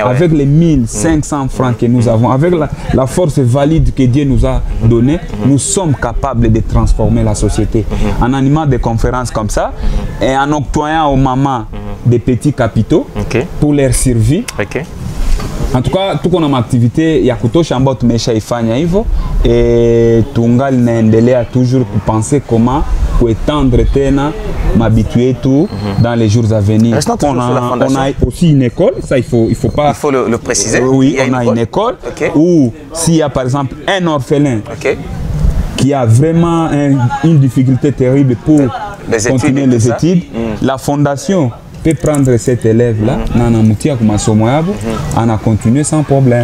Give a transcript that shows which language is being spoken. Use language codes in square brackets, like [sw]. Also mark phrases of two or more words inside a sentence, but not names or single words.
[fr] Avec les 1500 francs que nous avons, avec la force valide que Dieu nous a donnée, nous sommes capables de transformer la société. En animant des conférences comme ça et en octroyant aux mamans des petits capitaux pour leur survie. En tout cas, tout qu'on a activité, [sw] ya kutosha ambao tumeshaifanya hivyo et tungali naendelea [fr] toujours penser comment étendre [sw] tena mabitu yetu [fr] dans les jours à venir. On a aussi une école, ça il faut pas. Il faut le préciser. Oui, on a une école où s'il y a par exemple un orphelin qui a vraiment une difficulté terrible pour continuer les études, la fondation peut prendre cet élève-là, on a continué sans problème.